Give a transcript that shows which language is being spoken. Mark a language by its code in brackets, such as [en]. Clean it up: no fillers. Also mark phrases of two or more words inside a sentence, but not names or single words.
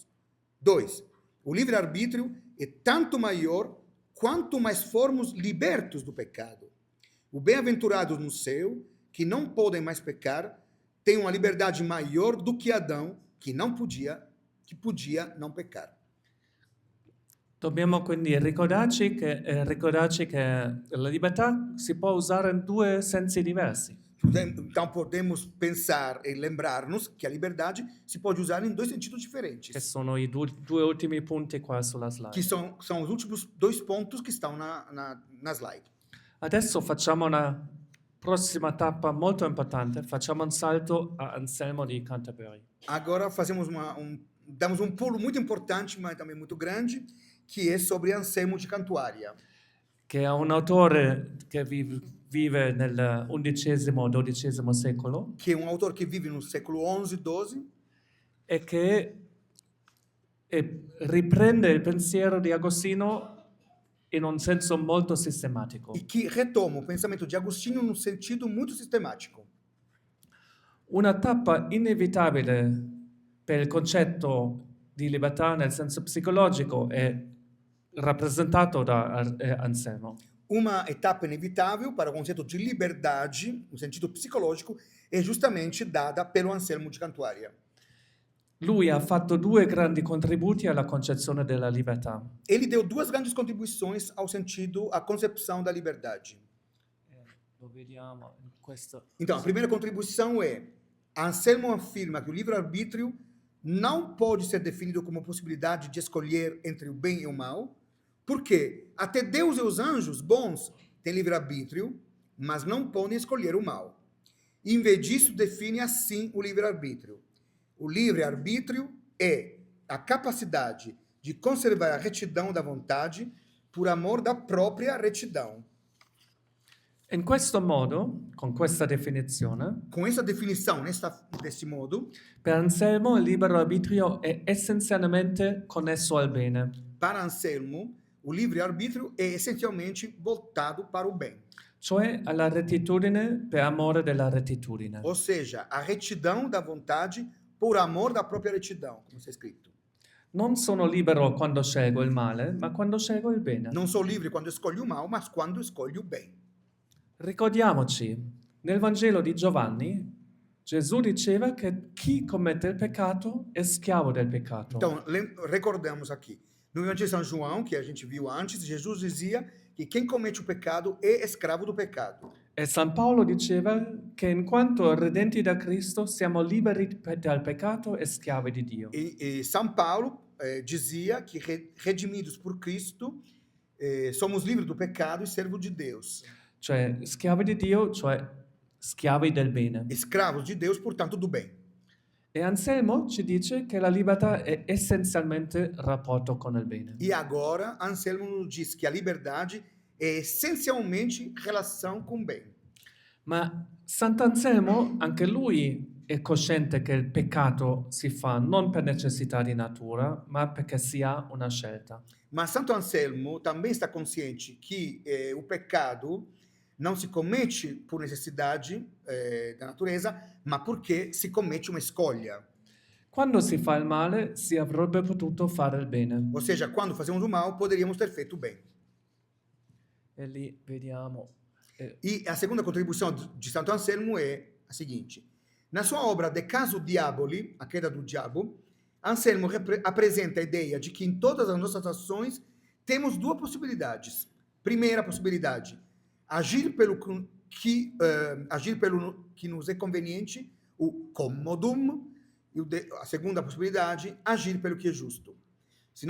[pt] 2. O livre-arbítrio é tanto maior quanto mais formos libertos do pecado. Os bem-aventurados no céu, que não podem mais pecar, têm uma liberdade maior do que Adão, que podia não pecar. [it] Dobbiamo quindi ricordarci che la libertà si può usare in due sensi diversi. [pt] Então podemos pensar e lembrar-nos que a liberdade se pode usar em dois sentidos diferentes, [it] Che sono i due ultimi punti qua sulla slide. [pt] que são os últimos dois pontos que estão na slide. [it] Adesso facciamo una prossima tappa molto importante, facciamo un salto a Anselmo di Canterbury. [pt] Agora damos um pulo muito importante, mas também muito grande, que é sobre Anselmo de Cantuária, [it] Che è un autore che vive nel XI-XII secolo [pt] que é um autor que vive no século XI, XII, [it] e che riprende il pensiero di Agostino in un senso molto sistematico. [pt] e que retoma o pensamento de Agostinho num sentido muito sistemático. [it] Una tappa inevitabile per il concetto di libertà nel senso psicologico è rappresentato da Anselmo. [pt] Uma etapa inevitável para o conceito de liberdade, no sentido psicológico, é justamente dada pelo Anselmo de Cantuária. [it] Lui ha fatto due grandi contributi alla concezione della libertà. [pt] Ele deu duas grandes contribuições ao sentido, à concepção da liberdade. [it] Lo vediamo in questo. [pt] Então, a primeira contribuição é: Anselmo afirma que o livre-arbítrio não pode ser definido como possibilidade de escolher entre o bem e o mal, porque até Deus e os anjos bons têm livre-arbítrio, mas não podem escolher o mal. E, em vez disso, define assim o livre-arbítrio. O livre-arbítrio é a capacidade de conservar a retidão da vontade por amor da própria retidão. [it] In questo modo, con questa definizione, [pt] Com essa definição, desse modo, [it] per Anselmo il libero arbitrio è essenzialmente connesso al bene. [pt] para Anselmo, o livre-arbítrio é essencialmente voltado para o bem. [it] Cioè alla rettitudine per amore della rettitudine. [pt] Ou seja, a retidão da vontade por amor da própria retidão, como está escrito. [it] Non sono libero quando scelgo il male, ma quando scelgo il bene. [pt] Não sou livre quando escolho o mal, mas quando escolho o bem. [it] Ricordiamoci, nel Vangelo di Giovanni, Gesù diceva che chi commette il peccato è schiavo del peccato. [pt] Então, recordamos aqui. No Evangelho de São João, que a gente viu antes, Jesus dizia que quem comete o pecado é escravo do pecado. [it] E San Paolo diceva che in quanto redenti da Cristo siamo liberi dal peccato e schiavi di Dio. [pt] E São Paulo dizia que redimidos por Cristo, somos livres do pecado e servos de Deus. [it] Cioè schiavi di Dio, cioè schiavi del bene. [pt] Escravos de Deus, portanto, do bem. [it] E Anselmo ci dice che la libertà è essenzialmente rapporto con il bene. [pt] E agora, Anselmo nos diz que a liberdade é essencialmente relação com o bem. [it] Ma Sant'Anselmo, anche lui è cosciente che il peccato si fa non per necessità di natura, ma perché si ha una scelta. [pt] Mas Santo Anselmo também está consciente que o pecado não se comete por necessidade da natureza, ma porque [it] si commette [pt] uma escolha. [it] Quando si fa il male, si avrebbe potuto fare il bene. [pt] Ou seja, quando fazemos o mal, poderíamos ter feito o bem. [it] E lì vediamo. [pt] E a segunda contribuição de Santo Anselmo é a seguinte. Na sua obra De Casu Diaboli, A Queda do Diabo, Anselmo apresenta a ideia de que em todas as nossas ações temos duas possibilidades. Primeira possibilidade, agir pelo que nos é conveniente, o commodum, e a segunda possibilidade, agir pelo que é justo.